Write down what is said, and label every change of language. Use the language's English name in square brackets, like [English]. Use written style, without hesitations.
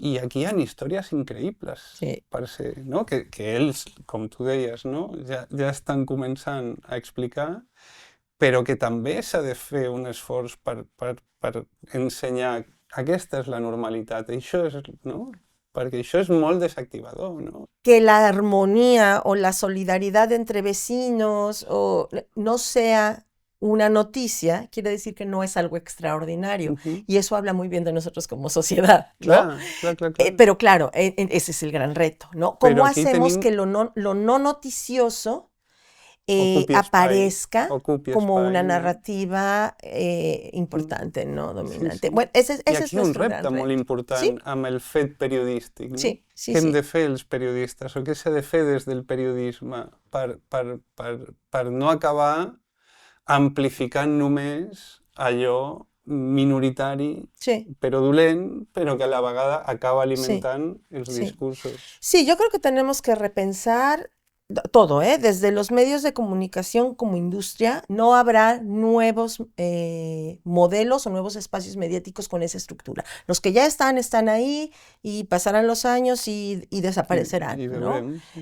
[Catalan] I aquí hi ha històries increïbles, per ser, no? Que ells, com tu deies, no? Ja estan començant a explicar, però que també s'ha de fer un esforç per ensenyar aquesta és la normalitat, això és, no? Perquè això és molt desactivador, ¿no? [Spanish] Que la armonía o la solidaridad entre vecinos no sea una noticia, quiere decir que no es algo extraordinario. Y eso habla muy bien de nosotros como sociedad, ¿no? Claro. Pero claro, ese es el gran reto, ¿no? ¿Cómo hacemos que lo no noticioso aparezca como una narrativa importante, no dominante? Sí. Bueno, ese [Catalan] I és aquí un repte molt important amb el fet periodístic, no? Què hem de fer els periodistes, o què s'ha de fer des del periodisme per no acabar amplificant només allò minoritari, però dolent, però que a la vegada acaba alimentant els discursos. [Spanish] Sí, yo creo que tenemos que repensar todo, desde los medios de comunicación como industria. No habrá nuevos modelos o nuevos espacios mediáticos con esa estructura. Los que ya están ahí y pasarán los años y desaparecerán, ¿no?